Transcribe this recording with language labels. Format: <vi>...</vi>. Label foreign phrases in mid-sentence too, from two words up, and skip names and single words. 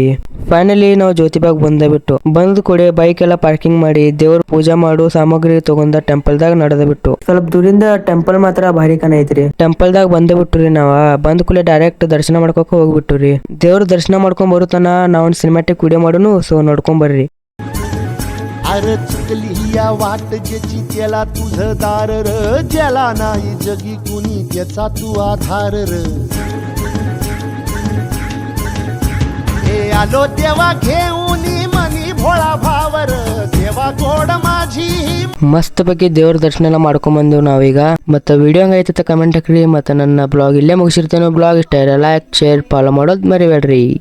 <kn>ಫೈನಲಿ ನಾವು ಜ್ಯೋತಿಬಾಗ್ ಬಂದ ಕೂಡೆ ಬೈಕ್ ಎಲ್ಲ ಪಾರ್ಕಿಂಗ್ ಮಾಡಿ ದೇವ್ರ ಪೂಜಾ ಮಾಡು ಸಾಮಗ್ರಿ ತಗೊಂಡ ಟೆಂಪಲ್ದಾಗ ನಡೆದ ಬಿಟ್ಟು. ಸ್ವಲ್ಪ ದೂರಿಂದ ಟೆಂಪಲ್ ಮಾತ್ರ ಭಾರಿ ಕನ ಐತ್ರಿ. ಟೆಂಪಲ್ದಾಗ ಬಿಟ್ಟುರಿ. ನಾವ ಬಂದ ಕೂಡಲೇ ಡೈರೆಕ್ಟ್ ದರ್ಶನ ಮಾಡ್ಕೋಕ ಹೋಗ್ಬಿಟ್ಟುರಿ. ದೇವ್ರ ದರ್ಶನ ಮಾಡ್ಕೊಂಡ್ ಬರುತ್ತಾನ ನಾವ್</kn> <en>cinematic video</en> <kn>ಮಾಡೋನು. ಸೊ ನೋಡ್ಕೊಂಡ್ ಬರ್ರಿ.</kn> <mr>अरे चुकली या वाट ज्याची त्याला तुझं दार र, ज्याला नाही जगी कुणी त्याचा तू आधार र. हे आलो देवा घेऊन मनी भोळा भावर, देवा गोड माझी.</mr> <kn>ಮಸ್ತ್ ಬಗ್ಗೆ ದೇವ್ರ ದರ್ಶನ ಎಲ್ಲ ಮಾಡ್ಕೊಂಡ್ ಬಂದೇವು ನಾವೀಗ. ಮತ್ತೆ ವಿಡಿಯೋ ಹಂಗೈತೆ ಕಮೆಂಟ್ ಹಾಕ್ರಿ. ಮತ್ತೆ ನನ್ನ ಬ್ಲಾಗ್ ಇಲ್ಲೇ ಮುಗಿಸಿರ್ತೇನೆ. ಬ್ಲಾಗ್ ಇಷ್ಟ</kn> <en>like share follow</en> <kn>ಮಾಡೋದು ಮರಿಬೇಡ್ರಿ.</kn>